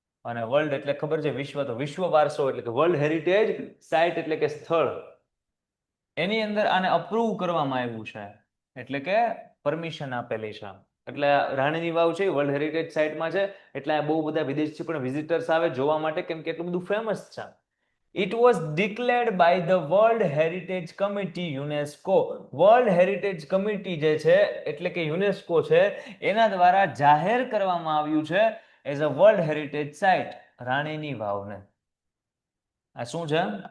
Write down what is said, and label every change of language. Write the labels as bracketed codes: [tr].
[gu] અને વર્લ્ડ એટલે ખબર છે વિશ્વ, તો વિશ્વ વારસો એટલે કે વર્લ્ડ હેરિટેજ સાઇટ એટલે કે સ્થળ. એની અંદર આને અપ્રૂવ કરવામાં આવ્યું છે, એટલે કે પરમિશન આપેલી છે. એટલે રાણીની વાવ છે વર્લ્ડ હેરિટેજ સાઇટમાં છે, એટલે બહુ બધા વિદેશી પણ વિઝિટર્સ આવે જોવા માટે, કેમ કે એટલું બધું ફેમસ છે. [en] It was declared by the World Heritage Committee UNESCO. [gu] World heritage committee જે છે એટલે કે યુનેસ્કો છે, એના દ્વારા જાહેર કરવામાં આવ્યું છે [en] as a world heritage site [gu] રાણીની વાવને. આ શું છે?